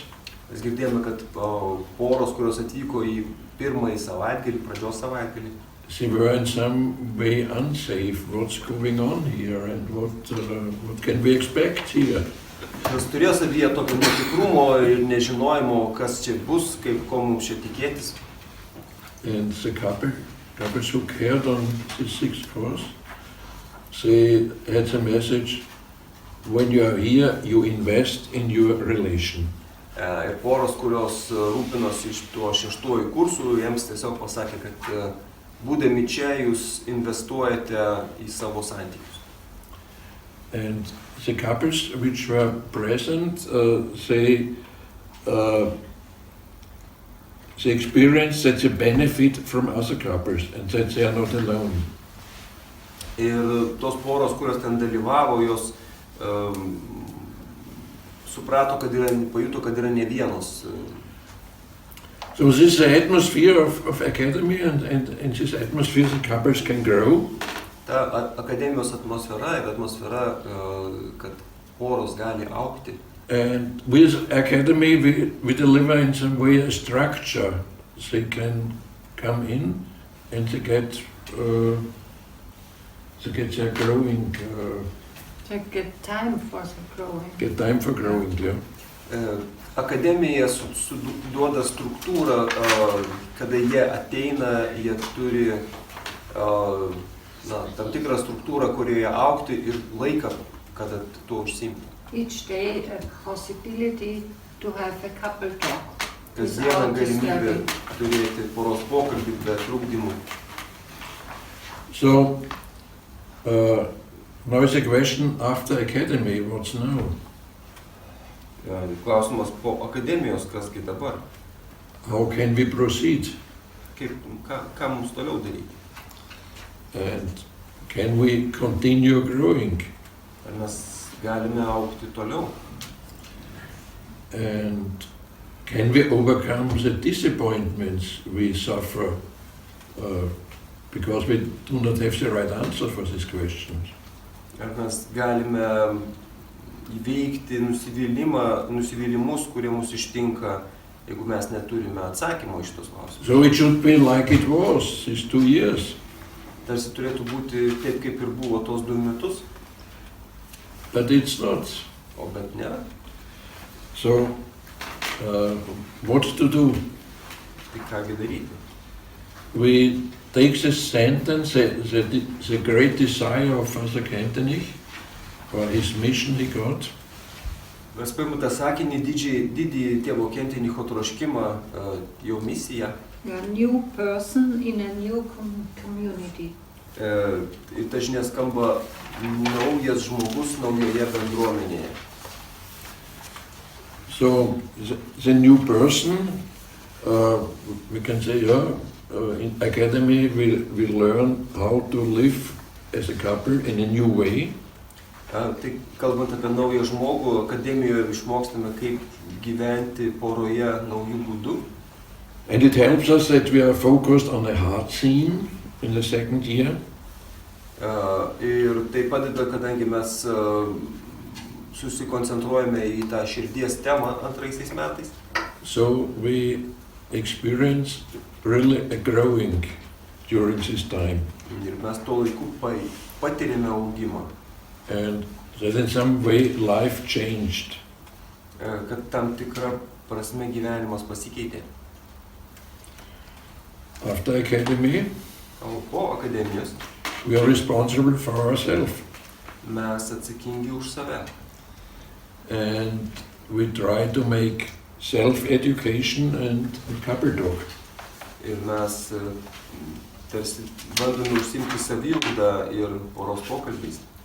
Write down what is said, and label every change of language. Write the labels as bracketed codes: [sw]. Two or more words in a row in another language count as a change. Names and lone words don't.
[lt] Mes girdėjome, kad poros, kurios atvyko į pirmąjį savaitgalį, pradžios savaitgalį, [en] they were in some way unsafe. What's going on here and what can we expect here? [lt] Mes turėjo savyje tokio netikrumo ir nežinojimo, kas čia bus, ko mums čia tikėtis. [en] And the couples who cared on the Sixth Course, they had a message, when you are here, you invest in your relation. [lt] Ir poros, kurios rūpinosi iš tuo 6-ojų kursų, jiems tiesiog pasakė, kad būdami čia jūs investuojate į savo santykius. [en] And the couples which were present, they experienced that they benefit from other couples and that they are not alone. [lt] Ir tos poros, kurios ten dalyvavo, jos suprato, pajuto, kad yra ne vienos. [en] So this is the atmosphere of academy, and in this atmosphere the couples can grow. [lt] Ta akademijos atmosfera yra atmosfera, kad poros gali augti. [en] And with academy we deliver in some way a structure. They can come in and they get their growing. To get time for the growing. Get time for growing, yeah. [lt] Akademija duoda struktūrą, kada jie ateina, jie turi tam tikrą struktūrą, kurioje augti ir laiką, kada tuo užsiimti. [en] Each day a possibility to have a couple talk. [lt] Kasdieną galimybė turėti poros pokalbį be trukdymų. [en] So, now is a question after academy, what's now? [lt] Klausimas po akademijos, kasgi dabar? [en] How can we proceed? [lt] Ką mums toliau daryti? [en] And can we continue growing? [lt] Ar mes galime augti toliau? [en] And can we overcome the disappointments we suffer because we do not have the right answer for these questions? [lt] Ar mes galime įveikti nusivylimus, kurie mus ištinka, jeigu mes neturime atsakymo iš tos klausimus. [en] So it should be like it was these 2 years. [lt] Tarsi turėtų būti taip, kaip ir buvo tos 2 metus, [en] But it's not. [lt] o bet nėra. [en] So what to do? [lt] Tai kągi daryti? [en] We take this sentence, the great desire of Father Kentenich, or his mission he got, [lt] Mes paimame tą sakinį, didįjį tėvo Kentenicho troškimą, jo misiją. [en] You're a new person in a new community. [lt] Ir ta žinia skamba naujas žmogus naujoje bendruomenėje. [en] So the new person, we can say, in academy we learn how to live as a couple in a new way. [lt] Tai kalbant apie naują žmogų, akademijoje išmokstame, kaip gyventi poroje naujų būdų. [en] And it helps us that we are focused on the heart scene in the 2nd year. [lt] Ir tai padeda, kadangi mes susikoncentruojame į tą širdies temą 2 metais. [en] So we experience really a growing during this time. [lt] Ir mes tuo laiku patiriame augimą. [en] And that in some way life changed. [lt] Kad tam tikra prasme gyvenimas pasikeitė. [en] After academy, [lt] O po akademijos [en] we are responsible for ourselves. [lt] mes atsakingi už save. [en] And we try to make self-education and couple talk. [lt] Ir mes tarsi bandome užsiimti saviugdą ir poros pokalbiais.